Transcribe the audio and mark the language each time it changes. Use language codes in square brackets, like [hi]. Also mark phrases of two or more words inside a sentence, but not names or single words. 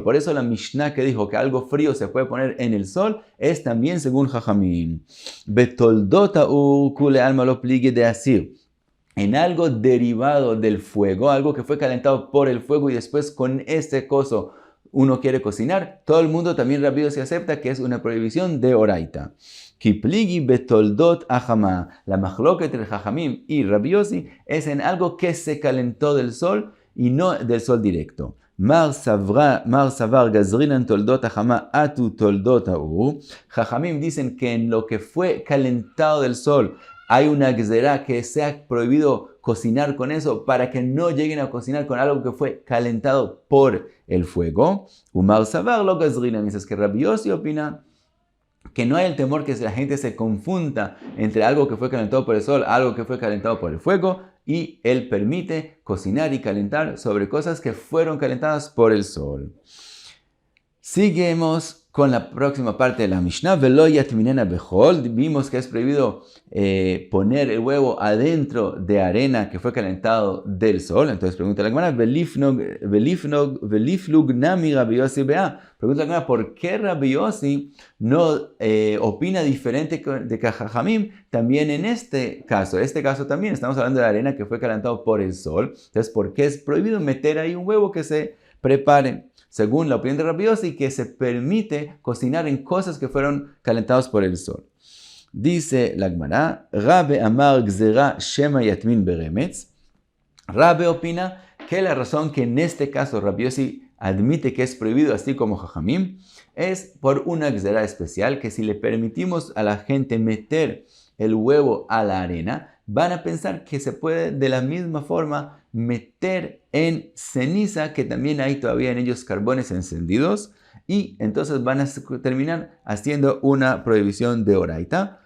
[es] Por eso la Mishnah que dijo que algo frío se puede poner en el sol es también según Jajamim. [arc] בתולדות כולי עלמא לא פליגי דאסיר. [es] En algo derivado del fuego, algo que fue calentado por el fuego y después con este coso uno quiere cocinar, todo el mundo también rápido se acepta que es una prohibición de oraita. [arc] כי פליגי בתולדות החמה. [es] La machloket entre Jajamim y Rabbi Yossi es en algo que se calentó del sol y no del sol directo. [arc] מר סבר גזרינן תולדות החמה אטו תולדות האור. [es] Jajamim dicen que en lo que fue calentado del sol hay una gzerá que sea prohibido cocinar con eso para que no lleguen a cocinar con algo que fue calentado por el fuego. [arc] ומר סבר לא גזרינן. [es] Dices que Rabbi Yossi opina que no hay el temor que la gente se confunda entre algo que fue calentado por el sol, algo que fue calentado por el fuego, y él permite cocinar y calentar sobre cosas que fueron calentadas por el sol. Seguimos con la próxima parte de la Mishnah. [he] ולא יטמיננה בחול. [es] Vimos que es prohibido poner el huevo adentro de arena que fue calentado del sol. Entonces pregunta la Gemara, [arc] וליפלוג נמי רבי יוסי בה. [es] Pregunta la Gemara, ¿por qué Rabbi Yossi no opina diferente de Jajamim también en este caso? Este caso también estamos hablando de la arena que fue calentado por el sol. Entonces, ¿por qué es prohibido meter ahí un huevo que se prepare? Según la opinión de Rabbi Yossi, que se permite cocinar en cosas que fueron calentadas por el sol. [arc] Dice la Gemara, רבה אמר גזרה שמא יטמין ברמץ. [es] Rabbe opina que la razón que en este caso Rabbi Yossi admite que es prohibido, así como Jajamim, es por una gzera especial, que si le permitimos a la gente meter el huevo a la arena, van a pensar que se puede de la misma forma meter en ceniza, que también hay todavía en ellos carbones encendidos, y entonces van a terminar haciendo una prohibición de oraita.